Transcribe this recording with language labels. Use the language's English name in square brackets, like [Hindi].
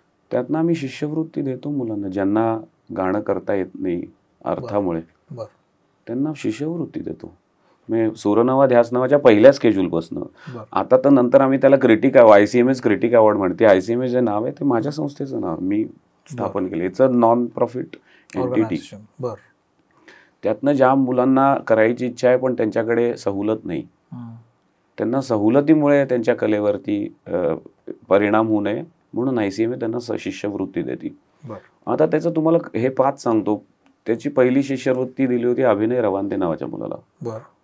[Marathi] त्यातनं आम्ही शिष्यवृत्ती देतो मुलांना ज्यांना गाणं करता येत नाही अर्थामुळे, त्यांना शिष्यवृत्ती देतो. मी सूरनवा ध्यास नावाच्या पहिल्या स्केड्यूलपासून आता तर नंतर आम्ही त्याला क्रिटिक ICMA क्रिटिक अवॉर्ड म्हणते. ICMA जे नाव आहे ते माझ्या संस्थेचं नाव मी स्थापन केलं. [English] It's a non profit entity. [Marathi] त्यातनं ज्या मुलांना करायची इच्छा आहे पण त्यांच्याकडे सवलत नाही, त्यांना सवलतीमुळे त्यांच्या कलेवरती परिणाम होऊ नये म्हणून ICMA त्यांना शिष्यवृत्ती देते. आता त्याचं तुम्हाला हे 5 सांगतो. त्याची पहिली शिष्यवृत्ती दिली होती अभिनय रवांदे नावाच्या मुलाला.